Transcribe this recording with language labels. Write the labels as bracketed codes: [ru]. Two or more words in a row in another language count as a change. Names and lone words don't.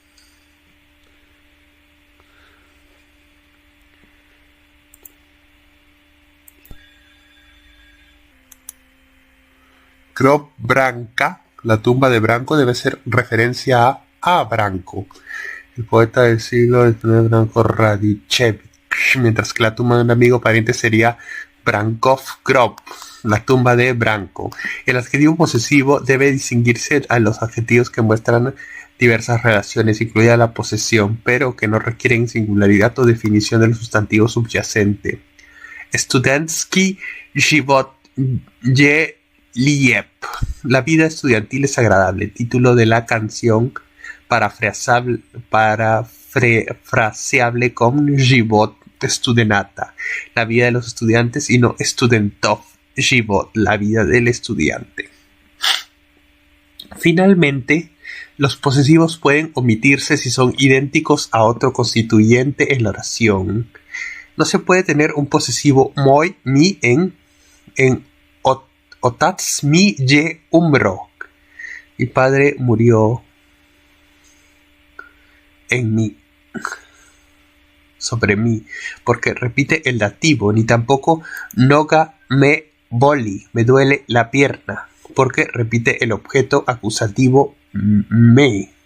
[hr] Grob Branca, [es] la tumba de Branko, debe ser referencia a Branko, el poeta del siglo XIX Branko Radičević, mientras que la tumba de un amigo pariente sería [hr] Brankov Grob, [es] la tumba de Branko. El adjetivo posesivo debe distinguirse a los adjetivos que muestran diversas relaciones, incluida la posesión, pero que no requieren singularidad o definición del sustantivo subyacente. [hr] Studentsky Život je lijep, [es] la vida estudiantil es agradable, título de la canción parafraseable con [hr] Život studenata, [es] la vida de los estudiantes, y no [hr] studentov život, [es] la vida del estudiante. Finalmente, los posesivos pueden omitirse si son idénticos a otro constituyente en la oración. No se puede tener un posesivo moi, mi en [hr] otats mi je umro. [es] Mi padre murió en mí, sobre mí, porque repite el dativo, ni tampoco [hr] noga me boli, [es] me duele la pierna, porque repite el objeto acusativo me.